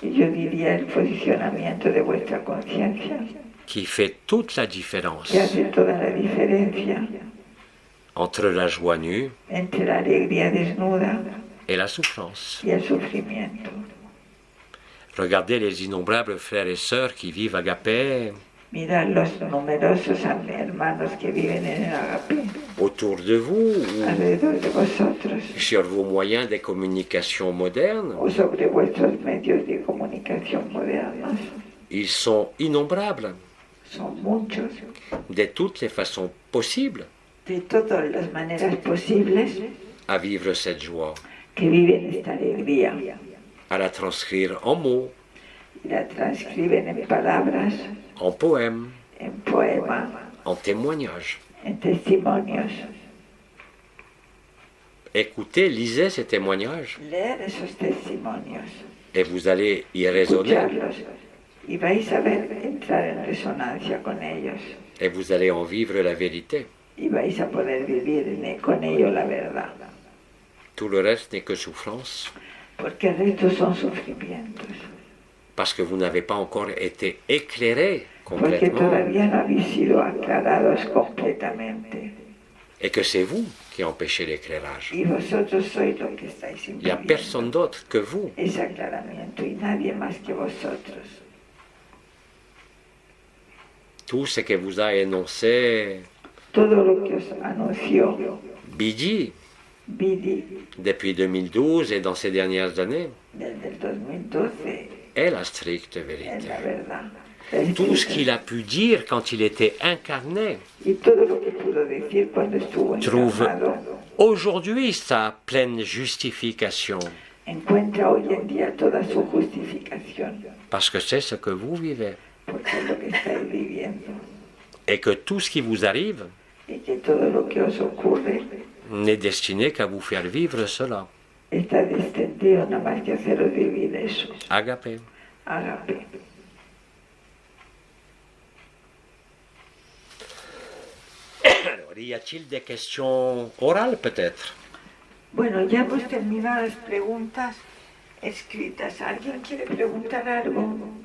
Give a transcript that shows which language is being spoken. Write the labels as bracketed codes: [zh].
[es] Yo diría el posicionamiento de vuestra conciencia, [fr] qui fait toute la différence [es] que hace toda la diferencia [fr] entre la joie nue [es] entre la alegría desnuda [fr] et la souffrance. [es] y el sufrimiento. [fr] Regardez les innombrables frères et sœurs qui vivent agapé [es] Mirad los numerosos hermanos que viven en el agape [fr] autour de vous ou [es] alrededor de vosotros [fr] sur vos moyens de communication modernes. [es] o sobre vuestros medios de comunicación modernos. [fr] Ils sont innombrables, [es] son muchos, [fr] de toutes les façons possibles, [es] de todas las maneras posibles, [fr] à vivre cette joie, [es] que viven esta alegría [fr] à la transcrire en mots, [es] y la transcriben en palabras, [fr] en poèmes, [es] en poemas, [fr] en témoignages. [es] en testimonios. [fr] Écoutez, lisez ces témoignages [es] Leer esos testimonios, [fr] et vous allez y raisonner [es] escucharlos, y vais a ver entrar en resonancia con ellos, [fr] et vous allez en vivre la vérité. [es] y vais a poder vivir con ello la verdad, [fr] Tout le reste n'est que souffrance [es] porque el resto son sufrimientos, [fr] parce que vous n'avez pas encore été éclairé [es] porque [fr] complètement [es] todavía no habéis sido aclarados completamente, [fr] et que c'est vous qui empêchez l'éclairage. [es] y vosotros sois lo que estáis [fr] Il n'y a [es] impidiendo [fr] personne d'autre que vous. [es] ese aclaramiento, y nadie más que vosotros. [fr] Tout ce que vous a énoncé [es] Todo lo que os anunció [fr] Bidi [es] Bidi [fr] depuis 2012 et dans ces dernières années [es] desde el 2012 [fr] est la stricte [es] es [fr] vérité. [es] la verdad. [fr] Tout ce qu'il a pu dire quand il était incarné [es] Y todo lo que pudo decir cuando estuvo [fr] trouve [es] encarnado [fr] aujourd'hui sa pleine justification [es] encuentra hoy en día toda su justificación, [fr] parce que c'est ce que vous vivez [es] porque es lo que estáis viviendo, [fr] et que tout ce qui vous arrive [es] y que todo lo que os ocurre [fr] n'est destiné qu'à vous faire vivre cela. [es] está descendido nada más que haceros vivir eso. [fr] Agapé. [es] Agape. [fr] Alors, y a-t-il des questions orales peut-être? [es] Bueno, ya hemos terminado las preguntas escritas. ¿Alguien quiere preguntar algo?